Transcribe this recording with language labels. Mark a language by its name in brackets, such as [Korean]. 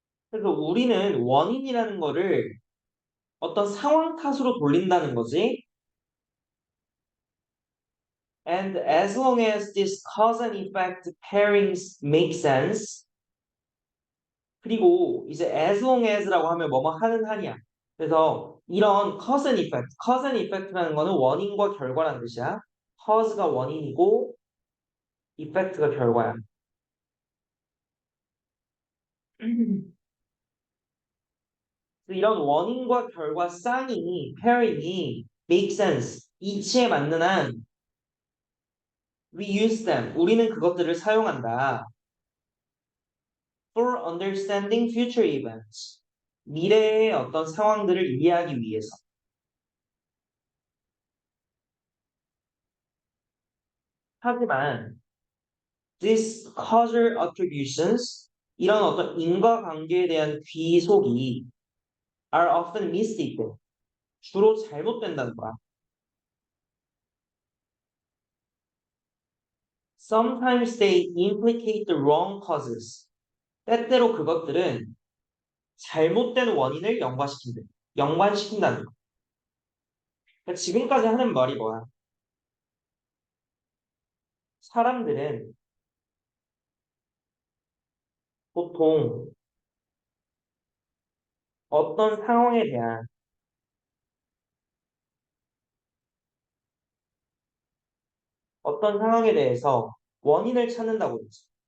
[Korean] 그래서 우리는 원인이라는 거를 어떤 상황 탓으로 돌린다는 거지. [English] And as long as this cause and effect pairings make sense. [Korean] 그리고 이제 as long as라고 하면 뭐뭐 하는 한이야. 그래서 이런 cause and effect라는 거는 원인과 결과라는 뜻이야. cause가 원인이고 effect가 결과야. 이런 원인과 결과 쌍이, pairing이 [English] make sense, [Korean] 이치에 맞는 한 [English] we use them, [Korean] 우리는 그것들을 사용한다. [English] For understanding future events, [Korean] 미래의 어떤 상황들을 이해하기 위해서. 하지만 [English] these causal attributions, [Korean] 이런 어떤 인과관계에 대한 귀속이 [English] are often mistaken, [Korean] 주로 잘못된다는 거야. [English] Sometimes they implicate the wrong causes. [Korean] 때때로 그것들은 잘못된 원인을 연관시킨다는 거. 그러니까 지금까지 하는 말이 뭐야? 사람들은 보통 어떤 상황에 대한 어떤 상황에 대해서 원인을 찾는다고 했지.